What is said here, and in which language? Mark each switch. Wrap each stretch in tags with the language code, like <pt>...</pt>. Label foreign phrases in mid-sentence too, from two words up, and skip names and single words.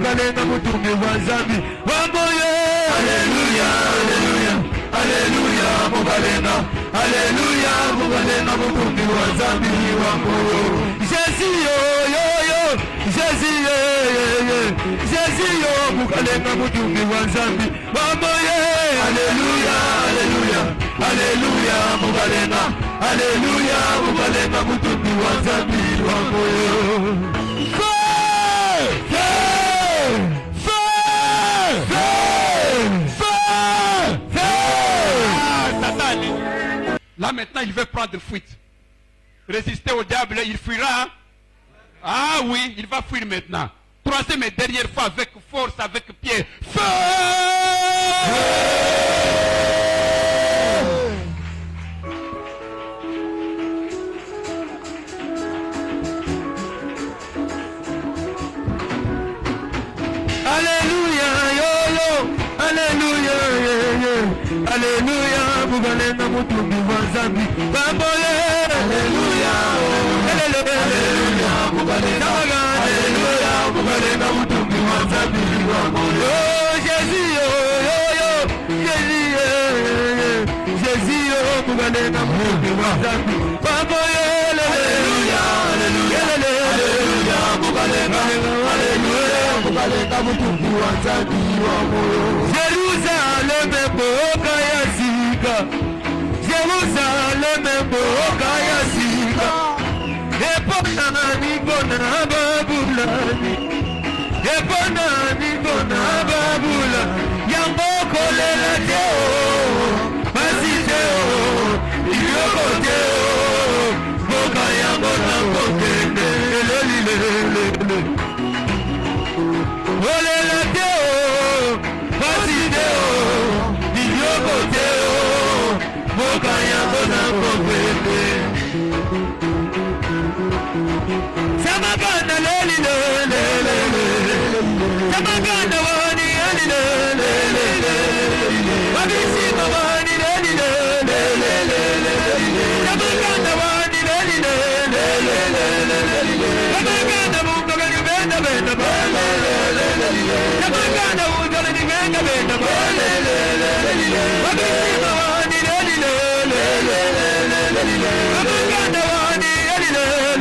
<lua>mukalenga mutumbi wa Nzambi wa moyo. Haleluya, haleluya, haleluya, mukalenga. Haleluya, mukalenga mutumbi wa Nzambi wa moyo. Jésus yo yo yo, Jésus yo yo yo, Jésus yo mukalenga mutumbi wa Nzambi wa moyo. Haleluya, haleluya, haleluya, mukalenga. Haleluya, mukalenga mutumbi wa Nzambi wa moyo.</lua> <fr>Là maintenant il veut prendre fuite. Résister au diable, il fuira. Ah oui, il va fuir maintenant. Troisième et dernière fois avec force, avec pied. Feu!</fr> <lua>Alléluia, yo yo, Alléluia, yo yo, Alléluia, mukalenga mutumbi wa Nzambi wa moyo. Alléluia, Alléluia, mukalenga. Alléluia, mukalenga mutumbi wa Nzambi wa moyo. Oh Jésus, yo yo yo, Jésus, yo yo, Jésus, yo mukalenga mutumbi wa Nzambi wa moyo. Alléluia, Alléluia, Alléluia, mukalenga. Alléluia, mukalenga mutumbi wa Nzambi wa moyo.</lua> <ln>Jerusalem mboka ya sika, Jerusalem mboka ya sika, epona nibona babulani, epona nibona babulani, yango kolela teo, basi teo, iyoko teo, mboka yango nango kende, elelilelele. Olela teo, basi teo, iyoko teo, mboka yango nango kende. Samagana leli lele lele, samagana wani leli lele lele, wabisima wani leli lele lele, samagana wani leli lele lele, samagana mungu gani benda benda benda, samagana mungu gani benda benda benda, wabisima wani leli lele lele, samagana wani leli lele.</ln>